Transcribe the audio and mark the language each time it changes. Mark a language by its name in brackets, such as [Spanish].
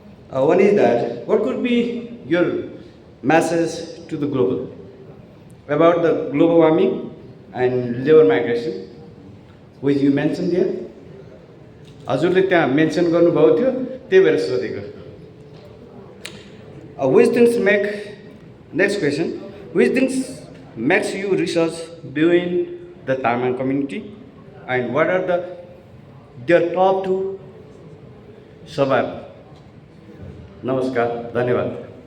[English] One is that what could be your message to the global about the global warming and labor migration, which you mentioned there? [Nepali] हजुरले त्यहाँ mention गर्नुभएको थियो, त्यही भएर सोधेको। [English] Which things make, next question, which things makes you research between the Tarman community and what are their top two survival? [Nepali] Namaskar, धन्यवाद।